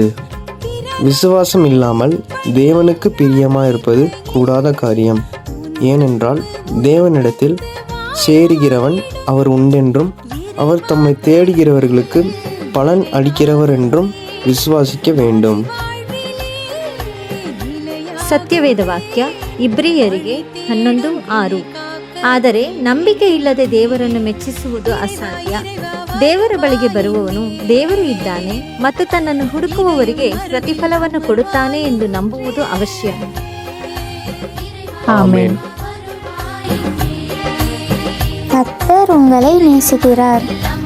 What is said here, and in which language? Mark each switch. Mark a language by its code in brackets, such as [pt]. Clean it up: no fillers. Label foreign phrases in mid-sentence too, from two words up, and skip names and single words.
[ta] விசுவாசம் இல்லாமல் தேவனுக்கு பிரியமாயிருப்பது கூடாத காரியம். ஏனென்றால் தேவனிடத்தில் சேருகிறவன் அவர் உண்டென்றும் அவர் தம்மை தேடுகிறவர்களுக்கு பலன் அளிக்கிறவர் என்றும் விசுவாசிக்க வேண்டும். [kn] ಸತ್ಯವೇದ ವಾಕ್ಯ ಇಬ್ರಿಯರಿಗೆ 11:6. ಆದರೆ ನಂಬಿಕೆ ಇಲ್ಲದೆ ದೇವರನ್ನು ಮೆಚ್ಚಿಸುವುದು ಅಸಾಧ್ಯ. ದೇವರ ಬಳಿಗೆ ಬರುವವನು ದೇವರು ಇದ್ದಾನೆ ಮತ್ತು ತನ್ನನ್ನು ಹುಡುಕುವವರಿಗೆ ಪ್ರತಿಫಲವನ್ನು ಕೊಡುತ್ತಾನೆ ಎಂದು ನಂಬುವುದು ಅವಶ್ಯ. [ta] ஆமென். கர்த்தர் உங்களை நேசிக்கிறார்.